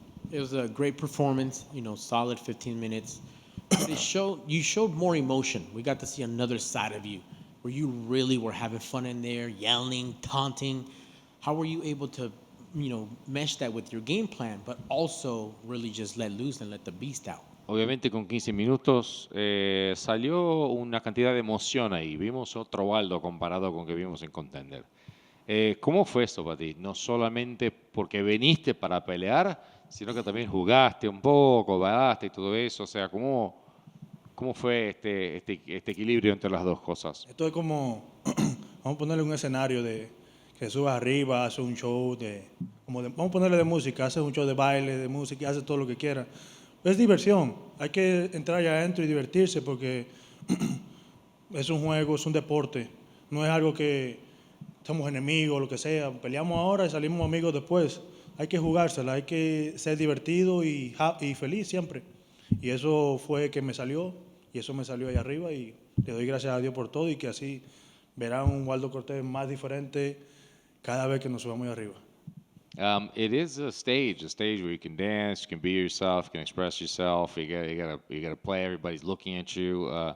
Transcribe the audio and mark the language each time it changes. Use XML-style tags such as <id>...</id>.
<en>It was a great performance, solid 15 minutes. But you showed more emotion. We got to see another side of you, where you really were having fun in there, yelling, taunting. How were you able to, mesh that with your game plan, but also really just let loose and let the beast out?</en> <es>Obviamente con 15 minutos salió una cantidad de emoción ahí. Vimos otro Waldo comparado con que vimos en Contender. ¿Cómo fue eso para ti? No solamente porque viniste para pelear, sino que también jugaste un poco, bailaste y todo eso. O sea, ¿cómo fue este equilibrio entre las dos cosas? Esto es como, vamos a ponerle un escenario de que subas arriba, hace un show vamos a ponerle de música, hace un show de baile, de música, hace todo lo que quiera. Es diversión, hay que entrar allá adentro y divertirse porque es un juego, es un deporte, no es algo que somos enemigos, lo que sea, peleamos ahora y salimos amigos después. Hay que jugársela, hay que ser divertido y feliz siempre. Y eso fue que me salió, y eso me salió ahí arriba y le doy gracias a Dios por todo y que así verán un Waldo Cortés más diferente cada vez que nos subamos ahí arriba.</es> <en>It is a stage where you can dance, you can be yourself, you can express yourself. You gotta play. Everybody's looking at you.</en>